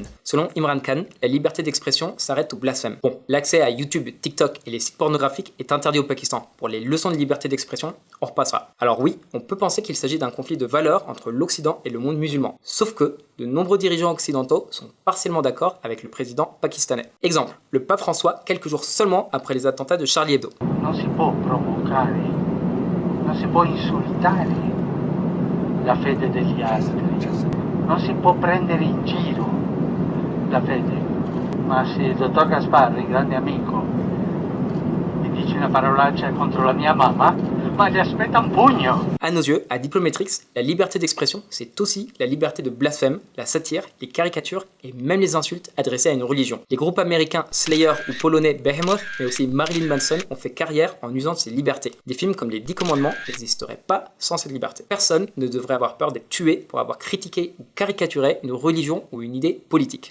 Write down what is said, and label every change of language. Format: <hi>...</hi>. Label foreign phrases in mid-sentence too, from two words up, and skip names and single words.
<fr>Selon Imran Khan, la liberté d'expression s'arrête au blasphème. Bon, l'accès à YouTube, TikTok et les sites pornographiques est interdit au Pakistan. Pour les leçons de liberté d'expression, on repassera. Alors oui, on peut penser qu'il s'agit d'un conflit de valeurs entre l'Occident et le monde musulman. Sauf que de nombreux dirigeants occidentaux sont partiellement d'accord avec le président pakistanais. Exemple, le pape François, quelques jours seulement après les attentats de Charlie Hebdo.</fr> <it>Non si può provocare, non si può insultare la fede degli altri, non si può prendere in giro la fede. Ma se il dottor Gasparri, grande amico, mi dice una parolaccia contro la mia mamma, ma li aspetta un pugno.</it> <fr>À nos yeux, à Diplomatrix, la liberté d'expression, c'est aussi la liberté de blasphème, la satire, les caricatures et même les insultes adressées à une religion. Les groupes américains Slayer ou polonais Behemoth, mais aussi Marilyn Manson ont fait carrière en usant de ces libertés. Des films comme Les 10 Commandements n'existeraient pas sans cette liberté. Personne ne devrait avoir peur d'être tué pour avoir critiqué ou caricaturé une religion ou une idée politique.</fr>